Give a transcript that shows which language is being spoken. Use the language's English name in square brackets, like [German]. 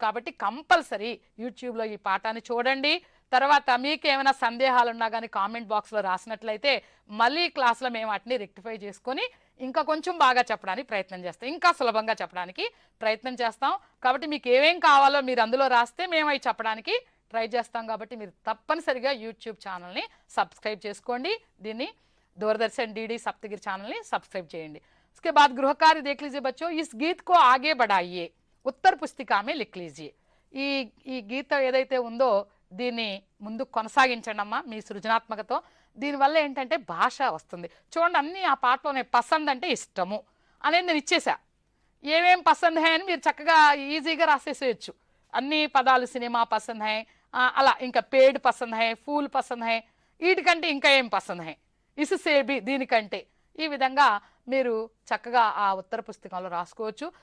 [Telugu] కాబట్టి కంపల్సరీ యూట్యూబ్లో ఈ పాఠాన్ని చూడండి. తర్వాత మీకు ఏమైనా సందేహాలు ఉన్నా కానీ కామెంట్ బాక్స్లో రాసినట్లయితే మళ్ళీ క్లాస్లో మేము వాటిని రెక్టిఫై చేసుకొని ఇంకా కొంచెం బాగా చెప్పడానికి ప్రయత్నం చేస్తాం, ఇంకా సులభంగా చెప్పడానికి ప్రయత్నం చేస్తాం. కాబట్టి మీకు ఏమేం కావాలో మీరు అందులో రాస్తే మేము అవి చెప్పడానికి ట్రై చేస్తాం. కాబట్టి మీరు తప్పనిసరిగా యూట్యూబ్ ఛానల్ని సబ్స్క్రైబ్ చేసుకోండి, దీన్ని दूरदर्शन डीडी सप्तगिरी चैनल ने सब्सक्राइब చేయండి. [Hindi] उसके बाद गृह कार्य देख लीजिए बच्चों, इस गीत को आगे बढ़ाइए, उत्तर पुस्तिका में लिख लीजिए. [Telugu] ఈ గీత ఏదైతే ఉందో దీన్ని ముందు కొనసాగించండమ్మా మీ సృజనాత్మకతో. దీనివల్ల ఏంటంటే భాష వస్తుంది. చూడండి, అన్ని ఆ పాటలోనే పసంద్ అంటే ఇష్టము అనేది నేను ఇచ్చేసా. ఏమేం పసంద్ హై అని మీరు చక్కగా ఈజీగా రాసేసేయచ్చు. అన్ని పదాలు, [Hindi] సినిమా పసంద్ హై, [Telugu] అలా ఇంకా [Hindi] పేడ్ Pasand high, pool Pasand high, [Telugu] వీటికంటే ఇంకా ఏం పసంద్ హై, ఇసుసేబి దీనికంటే, ఈ విధంగా మీరు చక్కగా ఆ ఉత్తర పుస్తకంలో రాసుకోవచ్చు.